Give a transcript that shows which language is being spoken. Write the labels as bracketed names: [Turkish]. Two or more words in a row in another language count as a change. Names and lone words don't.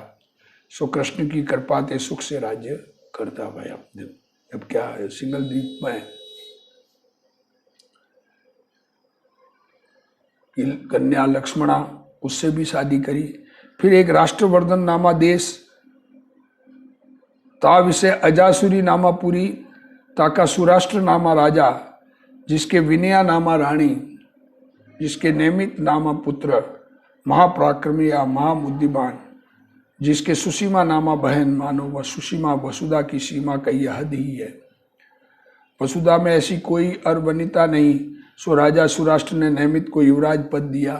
[Hindi] सो कृष्ण की कृपा ते सुख से राज्य करता भया। अब क्या है, सिंगल द्वीप में कन्या लक्ष्मणा, उससे भी शादी करी। फिर एक राष्ट्रवर्धन नामा देश, ता विषय अजासुरी नामा पुरी, ताका सुराष्ट्र नामा राजा, जिसके विनया नामा रानी, जिसके नेमित नामा पुत्र, महापराक्रमी या महाबुद्धिमान, जिसके सुसीमा नामा बहन मानो वह सुसीमा वसुधा की सीमा कई हद ही है। वसुधा में ऐसी कोई अरवनिता नहीं, सो राजा सुराष्ट्र ने नैमित को युवराज पद दिया।